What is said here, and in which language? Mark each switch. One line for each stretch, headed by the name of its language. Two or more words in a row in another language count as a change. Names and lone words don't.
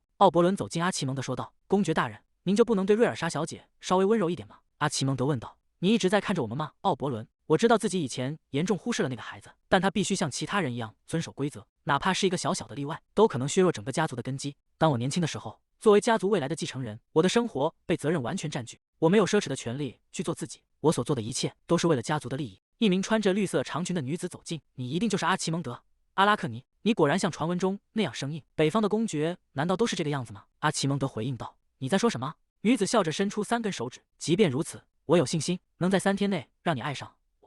Chinese: 奧伯倫走近阿奇蒙德說道，公爵大人，您就不能對瑞爾莎小姐稍微溫柔一點嗎？阿奇蒙德問道，你一直在看着我們嗎？奧伯倫，我知道自己以前嚴重忽視了那個孩子，但他必須像其他人一樣遵守規則，哪怕是一個小小的例外，都可能削弱整個家族的根基。當我年輕的時候，作為家族未來的繼承人，我的生活被責任完全佔據，我沒有奢侈的權利去做自己，我所做的一切都是為了家族的利益。一名穿着綠色長裙的女子走近，你一定就是阿奇蒙德。阿拉克尼，你果然像傳聞中那樣生硬。北方的公爵難道都是這個樣子嗎？阿奇蒙德回應道，你在說什麼？女子笑着伸出3根手指，即便如此，我有信心能在3天內讓你愛上我。